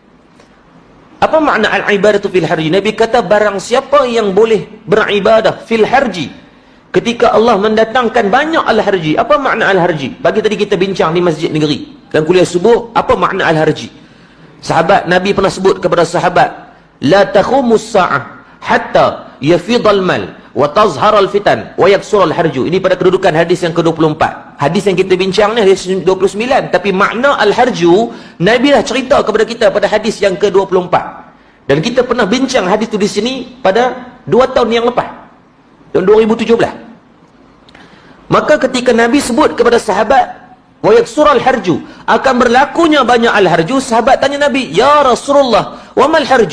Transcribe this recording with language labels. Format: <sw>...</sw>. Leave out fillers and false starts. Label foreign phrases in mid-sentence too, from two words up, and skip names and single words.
<ms>Apa makna</ms> <ar>العبادة في الهرج?</ar> <ms>Nabi kata barang siapa yang boleh beribadah</ms> <ar>في الهرج</ar> <ms>ketika Allah mendatangkan banyak al-harji. Apa makna al-harji? Bagi tadi kita bincang di Masjid Negeri dan kuliah subuh, apa makna al-harji? Sahabat Nabi pernah sebut kepada sahabat,</ms> <ar>لا تقوم الساعة حتى يفيض المال وتظهر الفتن ويكثر الهرج.</ar> <ms>Ini pada kedudukan hadis yang ke-24. Hadis yang kita bincang ni hadis 29, tapi makna al-harju Nabi dah cerita kepada kita pada hadis yang ke-24. Dan kita pernah bincang hadis itu di sini pada 2 tahun yang lepas, tahun 2017. Maka ketika Nabi sebut kepada sahabat</ms> <ar>ويكثر الهرج,</ar> <ms>akan berlakunya banyak al-harju, sahabat tanya Nabi,</ms> <ar>يا رسول الله، وما الهرج?</ar>